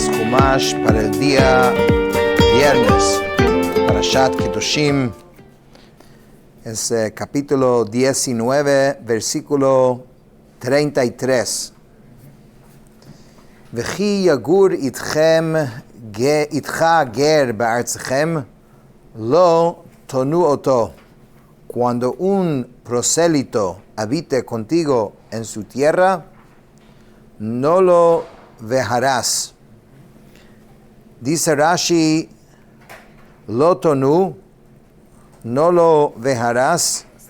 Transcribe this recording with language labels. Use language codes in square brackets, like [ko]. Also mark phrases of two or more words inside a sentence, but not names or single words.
[es] Humash para el día viernes, Parashat Kedoshim, es capítulo 19, versículo 33. [he] וכי יגור אתך גר בארצכם, לא תונו אותו. [es] Cuando un prosélito habite contigo en su tierra, no lo vejarás. Dice Rashi, [he] לא תונו, [es] no lo vejarás.